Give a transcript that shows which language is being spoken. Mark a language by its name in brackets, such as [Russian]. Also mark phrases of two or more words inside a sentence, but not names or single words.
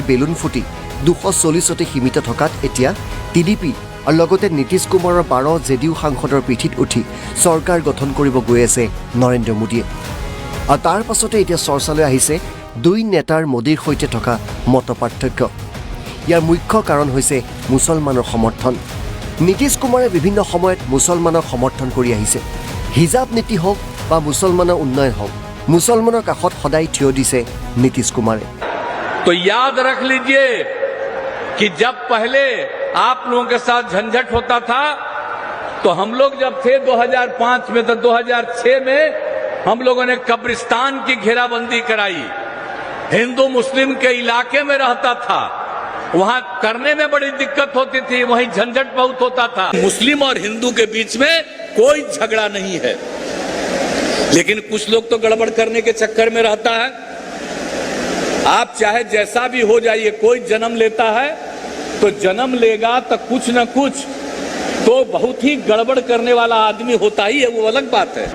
[Assamese] বেলুন ফুটি 240তে সীমিত থকাত এতিয়া টিডিপি আৰু লগতে নীতিশ কুমাৰৰ 12 জেডিইউ সাংসদৰ পিঠিত উঠি চৰকাৰ গঠন কৰিব গৈ আছে নৰেন্দ্ৰ মোদীয়ে আৰু তাৰ পাছতে এতিয়া চৰ্চালৈ আহিছে দুই নেতাৰ মোদীৰ সৈতে থকা মতপাৰ্থক্য ইয়াৰ মুখ্য কাৰণ হৈছে মুছলমানৰ সমৰ্থন নীতিশ কুমাৰে বিভিন্ন সময়ত মুছলমানক সমৰ্থন কৰি আহিছে হিজাব নীতি হওক বা মুছলমানৰ উন্নয়ন হওক মুছলমানৰ কাষত সদায় থিয় দিছে নীতিশ কুমাৰে [Hindi] तो याद रख लीजिए कि जब पहले आप लोगों के साथ झंझट होता था तो हम लोग जब थे 2005 में तो 2006 में हम लोगों ने कब्रिस्तान की घेराबंदी कराई हिंदू मुस्लिम के इलाके में रहता था वहां करने में बड़ी दिक्कत होती थी वहीं झंझट बहुत होता था मुस्लिम और हिंदू के बीच में कोई झगड़ा नहीं है लेकिन कुछ लोग तो गड़बड़ करने के चक्कर में रहता है आप चाहे जैसा भी हो जाइए कोई जन्म लेता है तो जन्म लेगा तो कुछ न कुछ तो बहुत ही गड़बड़ करने वाला आदमी होता ही है वो अलग बात है